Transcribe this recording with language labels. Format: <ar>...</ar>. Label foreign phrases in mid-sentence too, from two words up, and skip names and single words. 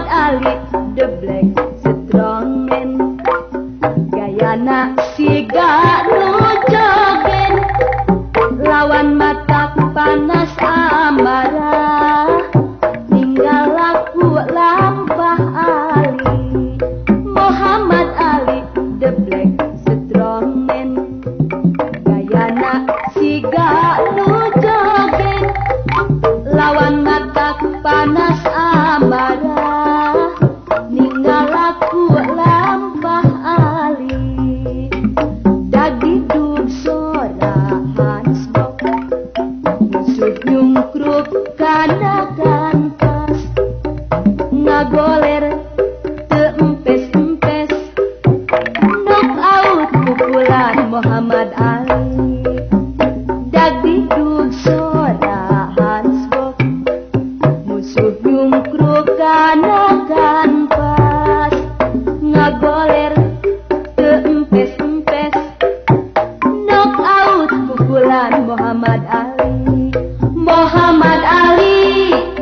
<su>Ali</su> <en>the black strongman</en> <su>gayana siga nu joget lawan mata panas amarah ninggal aku lampah Ali Muhammad Ali</su> <en>the black strongman</en> <su>gayana siga nu joget lawan mata panas amarah ninggal aku lampah Ali dagidug sorahan sebok musuh nyungkruk kana kanvas ngagoler teempes-empes</su> <en>knock out</en> <su>pukulan Muhammad Ali dagidug sorahan sebok musuh nyungkruk kana kanvas ngagoler teempes-empes</su> <en>knock out</en> <su>pukulan Muhammad Ali Muhammad Ali</su>